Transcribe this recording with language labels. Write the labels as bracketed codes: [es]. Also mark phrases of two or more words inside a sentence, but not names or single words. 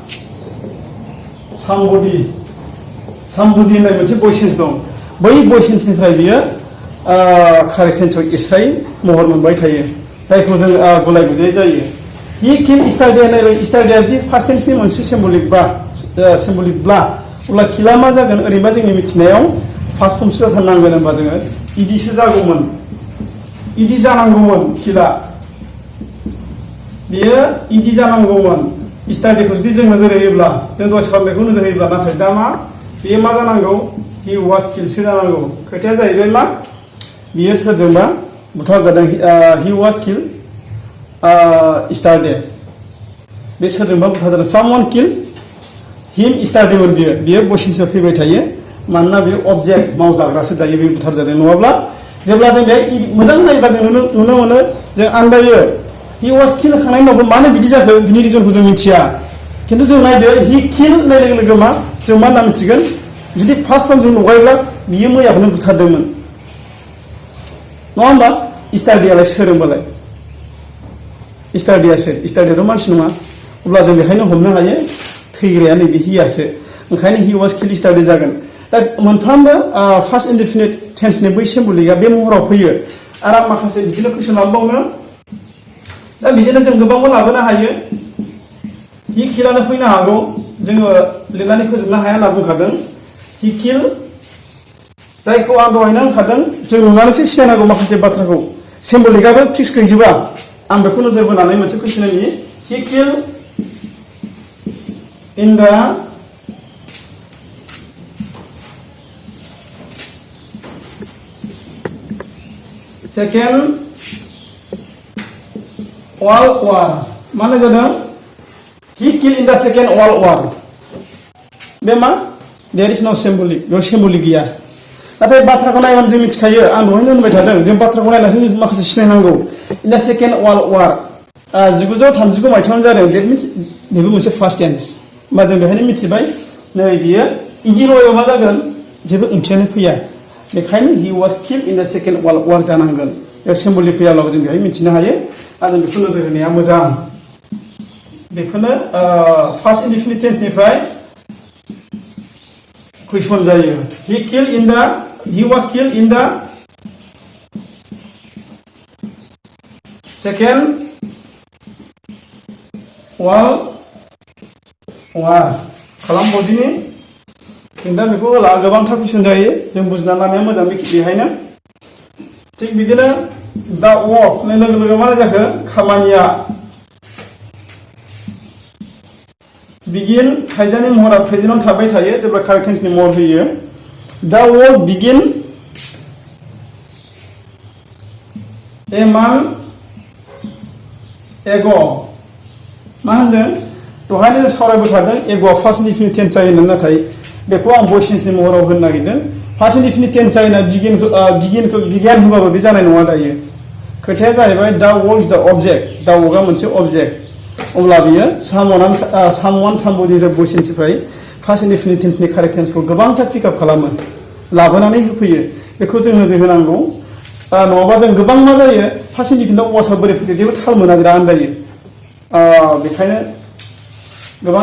[brx] सामबडि होननाय मोनसे [en] voice tense [brx] दं बै [en] voice tenseनिफ्राय [brx] बियो [en] correct tenseआव [brx] एस्रायै महर मोनबाय थायो जायखौ जों गुलाय गुजाय जायो हि किल yesterday होननाय yesterday जुदि [en] past tenseनि [brx] मोनसे सिम्बलिकब्ला अब्ला किला मा जागोन ओरैनोबा जोंनि मिथिनायाव [en] past formसो [brx] जाथारनांगोन होनबा जोङो इदिसो जागौमोन इदि जानांगौमोन किला बेयो इदि जानांगौमोन yesterday-खौ जुदि जों नोजोर होयोब्ला जों दहाय सावरायनायखौ नोजोर होयोब्ला नाथाय दा मा बेयो मा जानांगौ [en] he was killed [brx] सो जानांगौ खोथाया जाहैबाय मा बियो सोरजोंबा बुथारजादों [en] he was killed yesterday [brx] बे सोरजोंबा बुथारजादों [en] someone killed him yesterday [brx] मोन बियो भइसनिफ्राय फैबाय थायो मानोना बे अबजेक्ट मावजाग्रासो दायो बे बुथारजादों नङाब्ला जेब्ला जों बे मोजां नायोब्ला जों नुनो मोनो जों आन्दायो [en] he was killed [brx] होखांनायनि उनावबो मानो बिदि जाखो बिनि रिजनखौ जों मिथिया खिन्थु जों नायदो [en] he killed [brx] होननाय लोगो लोगो मा जों मा होनना मिथिगोन जुदि [en] past form [brx] जों लगायोब्ला बियो मैयाखौनो बुथारदोंमोन नङा होमबा yesterday-आलाय सोर होमबालाय yesterday-आ सोर yesterday-आथ' मानसि नङा अब्ला जों बेखायनो हमनो हायो थैग्राया नैबे he-आसो ओंखायनो [en] he was killed [brx] yesterday जागोन दा मोनफ्रोमबो [en] past indefinite tenseनि [brx] बै सिम्बलिकआ बे महराव फैयो आरो आं माखासे बिदिनो कुइसन लाबावनो दा बिदिनो जों गोबांबो लाबोनो हायो [en] he killed-आनो [brx] फैनो हागौ जोङो लिरनानै फोजोबनो हाया होनना बुंखादों [en] he killed [brx] जायखौ आं दहायनो होनखादों जों नुनानैसो सिनायनांगौ माखासे बाथ्राखौ सिम्बलिकआबो फिक्स गैजोबा आं बेखौ नोजोर बोनानै मोनसे कुइसन होनि [en] he killed in the second world war [brx] माने जादों [en] he killed in the second world war [brx] बे मा [en] there is no symbolic बेयाव symbolic [brx] गैया नाथाय बाथ्राखौ नायबानो जों मिथिखायो आं दहायनो होनबाय थादों जों बाथ्राखौ नायनासो माखासे सिनायनांगौ [en] in the second world war [brx] 1939 मायथाइयावनो जादों [en] that means [brx] बेबो मोनसे [en] past tense [brx] होमबा जों बेहायनो मिथिबाय नै बियो इन्जिनआव मा जागोन जेबो ओंथियानो फैया बेखायनो [en] he was killed in the second world war [brx] जानांगोन बेयाव सिम्बलिक फैयाब्लाबो जों बेहाय मिथिनो हायो आरो जों बेखौ नोजोर होनाया मोजां बेखौनो [en] past indefinite tenseनिफ्राय [brx] कुइसन जायो [en] he was killed in the second world war [brx] खालामबावदिनि जों दा बेखौ होला गोबांथार कुइसन जायो जों बुजिना लानाया मोजां बेहायनो थिग बिदिनो [en] the work [brx] होननाय लोगो लोगो मा जाखो खामानिया बिगिन थाइजानि महरा प्रेजेन्टआव थाबाय थायो जेब्ला [en] correct tenseनि [brx] महर होयो [en] the work begin a month [brx] एगो मा होनदों दहायनो जों सावरायबाय थादों एग'आ [en] past indefinite tense [brx] जायो नाथाय बेखौ आं [en] voice tenseनि [brx] महराव होनो नागिरदों [en] past indefinite tense [brx] जायोना बिगिन होबाबो बे जानाय नङा दायो खोथाया जाहैबाय [en] the work is the [brx] अबजेक्ट [en] the workआ [brx] मोनसे अबजेक्ट अब्ला बियो [en] someone somebody voice tenseनिफ्राय past indefinite tenseनि correct tenseखौ [brx] गोबांथार पिकआप खालामो लाबोनानै होफैयो बेखौ जों नोजोर होनांगौ नङाबा जों गोबां मा जायो [en] past indefinite wordsआ [brx] बोरै फैयो जेबो थाल मोना बिराद आन्दायो बेखायनो गोबां